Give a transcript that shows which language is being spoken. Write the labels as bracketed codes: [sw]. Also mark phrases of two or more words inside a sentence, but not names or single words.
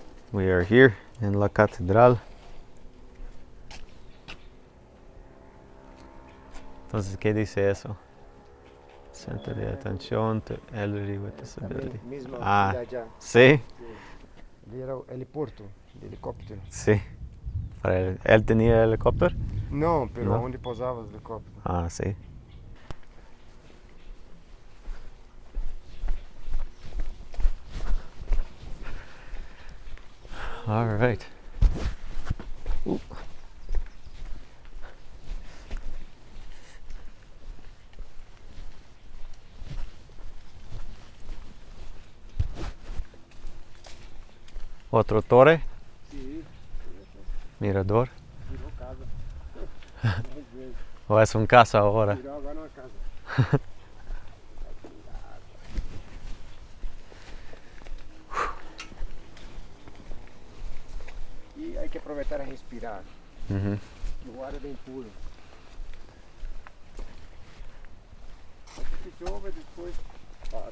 [en] We are here in la Catedral. [es] Entonces, ¿qué dice eso? Centro de atención [en] to elderly with disability. [es] Misma Ah, de allá. sí, Era el helipuerto de helicóptero. sí. ¿Él tenía helicóptero? No, pero No. [pt] onde pousava os helicópteros. [es] Ah, sí. [en] All right. [es] Otro torre, Sí, mirador. [pt] virou casa. [es] O es un casa ahora. [pt] Virou agora uma casa. E hay que aproveitar a respirar. Ujú. O ar é bem puro. Assim que chove, depois para.